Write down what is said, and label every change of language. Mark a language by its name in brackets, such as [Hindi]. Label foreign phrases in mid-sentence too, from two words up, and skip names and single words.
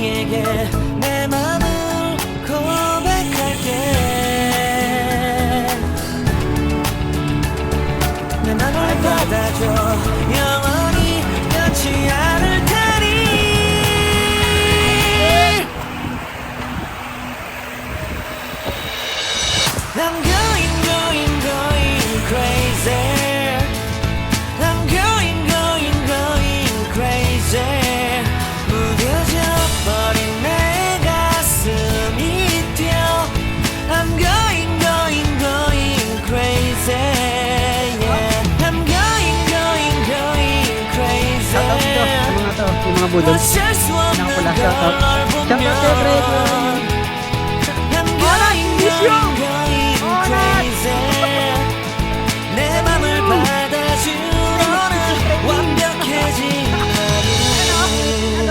[Korean] 너에게 내 맘을 고백할게 내 맘을 받아줘 영원히 변치 않을 테니 [English] I'm going crazy I'm going crazy [Korean] 무뎌져 버린 내 가슴이 뛰어 [English] I'm going crazy yeah. I'm going crazy [Filipino] Shoutout dito sa mga to, yung mga budol. [Korean] 어쩔 수 없는 [Filipino] Nakapula, [Korean] 걸 [Filipino] shoutout. [Korean] 보면 [Filipino] Shoutout kay Fred. [English] I'm going crazy [Korean] 내 맘을 받아준 오늘 완벽해진 하루